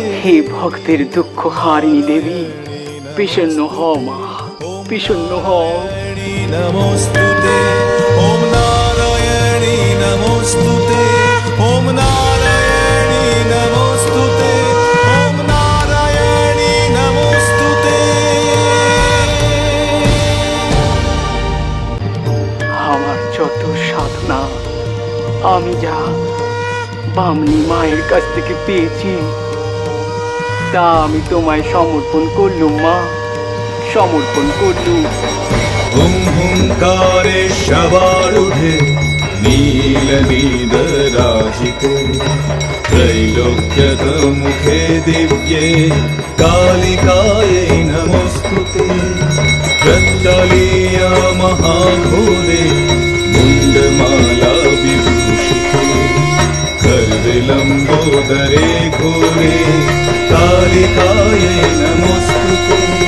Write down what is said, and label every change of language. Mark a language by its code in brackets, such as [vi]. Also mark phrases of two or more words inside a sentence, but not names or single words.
[bn] হে ভক্তের দুঃখ হারিণী দেবী, প্রসন্ন হও মা, প্রসন্ন হও। [sa] नमोस्तुते ओम नारायणी नमोस्तुते ओम नारायणी नमोस्तुते ओम नारायणी नमोस्तुते। [bn] আমার যত সাধনা আমি যা বামনি মায়ের কাছ থেকে পেয়েছি, তা আমি তোমায় সমর্পণ করলুম মা, সমর্পণ করলুম। [sa] हुं हुंकारेशवारूढे नीलनीलराजिते त्रैलोक्यमुखे दिव्ये कालिकायै नमोस्तुते। रक्तलीया महाघोरे मुण्डमाला विभूषिते करविलम्बोदरे घोरे कालिकायै नमोस्तुते।